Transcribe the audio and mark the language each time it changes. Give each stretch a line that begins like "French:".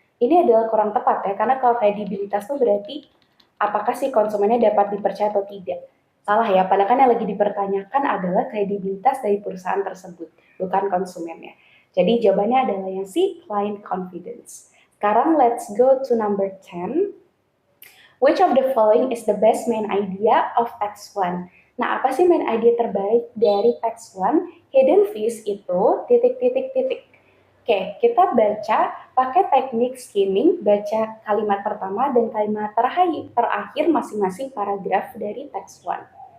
Indonesian: Ini adalah kurang tepat ya, karena kalau kredibilitas itu berarti apakah si konsumennya dapat dipercaya atau tidak. Salah ya, padahal kan yang lagi dipertanyakan adalah kredibilitas dari perusahaan tersebut, bukan konsumennya. Jadi jawabannya adalah yang C,
English: client confidence.
Indonesian: Sekarang
English: let's go to number 10. Which of the following is the best main idea of text 1?
Indonesian: Nah, apa sih
English: main idea
Indonesian: terbaik dari text 1? Hidden fees itu titik-titik-titik. Oke, kita baca pakai teknik skimming, baca kalimat pertama dan kalimat terakhir masing-masing paragraf dari text 1.